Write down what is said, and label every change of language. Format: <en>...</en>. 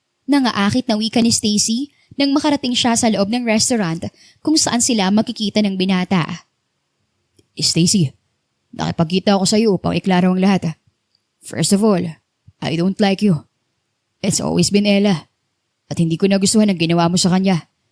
<tl>Nangaakit na wika ni Stacy nang makarating siya sa loob ng restaurant kung saan sila makikita ng binata. Stacy, nakipagkita ako sa iyo upang iklaro ang lahat.</tl> <en>First of all, I don't like you. It's always been Ella.</en> <tl>At hindi ko nagustuhan ang ginawa mo sa kanya.</tl>